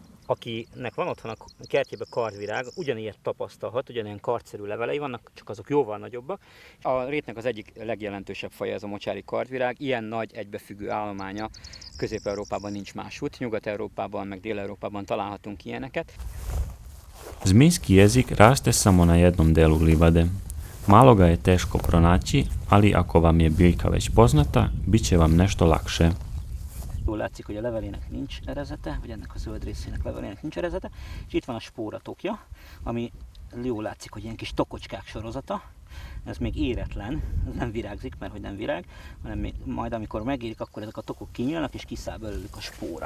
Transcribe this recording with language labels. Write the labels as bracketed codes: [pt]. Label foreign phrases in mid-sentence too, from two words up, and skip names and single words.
[hu] akinek van otthon a kertjében kardvirág, ugyanilyet tapasztalhat, ugyanilyen kardszerű levelei vannak, csak azok jóval nagyobbak. A rétnek az egyik legjelentősebb faja ez a mocsári kardvirág, ilyen nagy egybefüggő állománya Közép-Európában nincs másút, Nyugat-Európában meg Dél-Európában találhatunk ilyeneket. [sr] Zmijski jezik raste samo na jednom delu livade. Malo ga je teško pronaći, ali ako vam je biljka već poznata, bit će vam nešto lakše. [hu] Jól látszik, hogy a levelének nincs erezete, vagy ennek a zöld részének levelének nincs erezete, és itt van a spóratokja, ami jól látszik, hogy ilyen kis tokocskák sorozata. Ez még éretlen, ez nem virágzik, mert hogy nem virág, hanem majd amikor megérik, akkor ezek a tokok kinyílnak, és kiszáll belőlük a spóra.